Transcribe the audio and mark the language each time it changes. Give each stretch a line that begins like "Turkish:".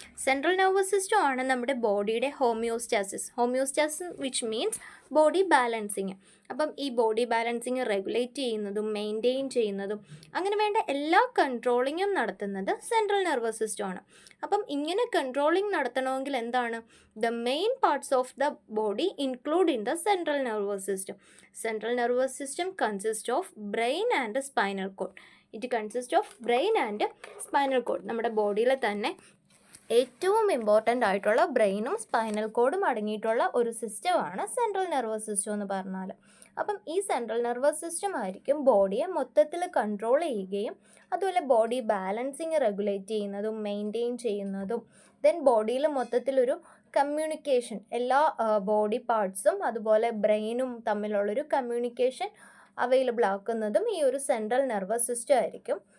Malayalam: Central nervous system ആണ് നമ്മുടെ ബോഡിയുടെ homeostasis
English: which means
Malayalam: body balancing. അപ്പം ഈ ബോഡി ബാലൻസിങ് റെഗുലേറ്റ് ചെയ്യുന്നതും മെയിൻറ്റെയിൻ ചെയ്യുന്നതും അങ്ങനെ വേണ്ട എല്ലാ കൺട്രോളിങ്ങും നടത്തുന്നത് സെൻട്രൽ നെർവസ് സിസ്റ്റമാണ്. അപ്പം ഇങ്ങനെ കൺട്രോളിങ് നടത്തണമെങ്കിൽ എന്താണ്?
English: The main parts of the body include in the central nervous system. Central nervous system consists of brain and spinal cord. It consists of brain and spinal cord.
Malayalam: നമ്മുടെ ബോഡിയിൽ തന്നെ ഏറ്റവും important ആയിട്ടുള്ള ബ്രെയിനും സ്പൈനൽ കോഡും അടങ്ങിയിട്ടുള്ള ഒരു സിസ്റ്റമാണ് സെൻട്രൽ നെർവസ് സിസ്റ്റം എന്ന് പറഞ്ഞാൽ. അപ്പം ഈ സെൻട്രൽ നെർവസ് സിസ്റ്റം ആയിരിക്കും ബോഡിയെ മൊത്തത്തിൽ കൺട്രോൾ ചെയ്യുകയും അതുപോലെ ബോഡി ബാലൻസിങ് റെഗുലേറ്റ് ചെയ്യുന്നതും മെയിൻറ്റെയിൻ ചെയ്യുന്നതും ദെൻ ബോഡിയിൽ മൊത്തത്തിലൊരു കമ്മ്യൂണിക്കേഷൻ എല്ലാ ബോഡി പാർട്സും അതുപോലെ ബ്രെയിനും തമ്മിലുള്ളൊരു കമ്മ്യൂണിക്കേഷൻ അവൈലബിൾ ആക്കുന്നതും ഈ ഒരു സെൻട്രൽ നെർവസ് സിസ്റ്റം ആയിരിക്കും.